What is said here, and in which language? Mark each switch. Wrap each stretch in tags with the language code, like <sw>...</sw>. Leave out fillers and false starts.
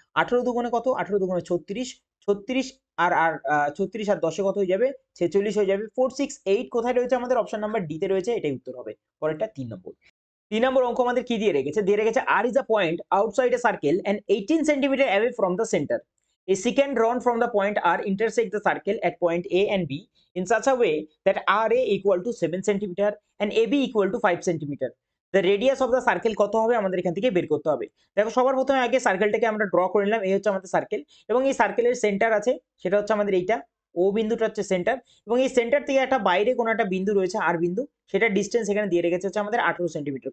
<bn>18 দুগুণে কত, 18 দুগুণে 36, 36 আর আর 36 আর 10 কত হয়ে যাবে, 46 হয়ে যাবে। 468 কোথায় রয়েছে আমাদের, অপশন নাম্বার ডি তে রয়েছে, এটাই উত্তর হবে। পরেরটা 3 নম্বর। 3 নম্বর অঙ্ক আমাদের কি দিয়ে রেখেছে,</bn> <en>R is a point outside a circle and 18 centimetre away from the centre. A secant drawn from the point R intersect the circle at point A and B in such a way that RA equal to 7 centimeter and AB equal to 5 centimeter. The radius of the circle</en> <bn>কত হবে আমাদের এখান থেকে বের করতে হবে। দেখো সবার প্রথমে আগে সার্কেলটাকে আমরা ড্র করে নিলাম, এই হচ্ছে আমাদের সার্কেল এবং এই সার্কেলের সেন্টার আছে সেটা হচ্ছে আমাদের এইটা, ও বিন্দুটা হচ্ছে সেন্টার। এবং এই সেন্টার থেকে একটা বাইরে কোনো একটা বিন্দু রয়েছে আর বিন্দু, সেটা ডিস্টেন্স এখানে দিয়ে রেখেছে হচ্ছে আমাদের 18 সেন্টিমিটার।</bn>